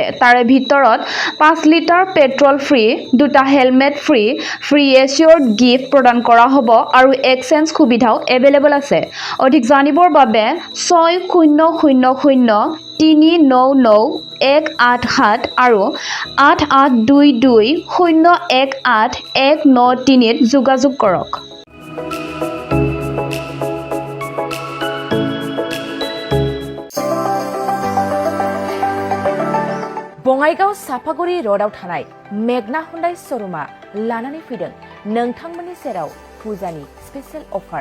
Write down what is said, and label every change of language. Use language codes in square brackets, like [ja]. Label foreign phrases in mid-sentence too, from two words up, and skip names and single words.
[as] তাৰে ভিতৰত 5 লিটাৰ পেট্ৰল ফ্ৰী, 2টা হেলমেট ফ্ৰী, [en] free assorted gift [as] প্ৰদান কৰা হ'ব আৰু এক্সচেঞ্জ সুবিধাও এভেইলেবল আছে। অধিক জানিবৰ বাবে 6000399187 আৰু 8822018193 ত যোগাযোগ কৰক। [brx] बङाइगाव साफागुरि र'डआव थानाय मेगना हुन्डाइ श'रुमा लानानै फैदों नोंथांमोननि सेराव फुजानि [en] special offer.